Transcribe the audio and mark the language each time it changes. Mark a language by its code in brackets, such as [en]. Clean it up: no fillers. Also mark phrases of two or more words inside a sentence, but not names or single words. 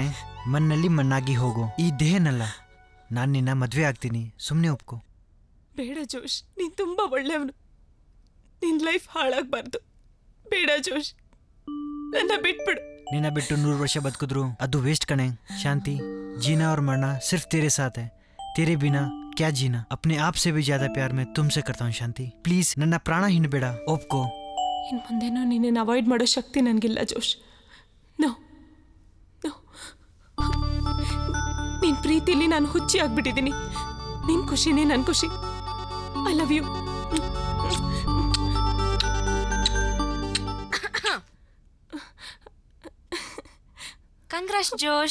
[kn] ಮಣ್ಣಲ್ಲಿ ಮಣ್ಣಾಗಿ ಹೋಗು, ಈ ದೇಹನಲ್ಲ. ನಾನು ನಿನ್ನ ಮದುವೆ ಆಗ್ತೀನಿ, ಸುಮ್ಮನೆ ಒಪ್ಕೋ. ಬೇಡ ಜೋಶ್, ನೀನು ತುಂಬ ಒಳ್ಳೆಯವನು. ನಿನ್ನ ಲೈಫ್ ಹಾಳಾಗಬಾರ್ದು. ಬೇಡ ಜೋಶ್, ನನ್ನ ಬಿಟ್ಬಿಡು. ನಿನ್ನ ಬಿಟ್ಟು 100 ವರ್ಷ ಬದುಕಿದ್ರು ಅದು ವೇಸ್ಟ್ ಕಣೆ. ಶಾಂತಿ, [hi] जीना और मरना सिर्फ तेरे साथ है. तेरे बिना क्या जीना. अपने आप से भी ज्यादा प्यार मैं तुमसे करता हूँ शांति. [kn] प्लीज ನನ್ನ ಪ್ರಾಣ ಹಿಂಡಬೇಡ, ಒಪ್ಕೋ. ಇನ್ನು ಮುಂದೇನೋ ನಿನ್ನನ್ನು ಅವಾಯ್ಡ್ ಮಾಡೋ ಶಕ್ತಿ ನನಗಿಲ್ಲ ಜೋಶ್. [en] no no, [kn] ನಿನ್ನ ಪ್ರೀತಿಲಿ ನಾನು ಹುಚ್ಚಿ ಆಗ್ಬಿಟ್ಟಿದ್ದೀನಿ. ನಿನ್ನ ಖುಷಿನೇ ನನ್ನ ಖುಷಿ. [en] I love you. [kn] ಕಂಗ್ರಾಟ್ಸ್ ಜೋಶ್.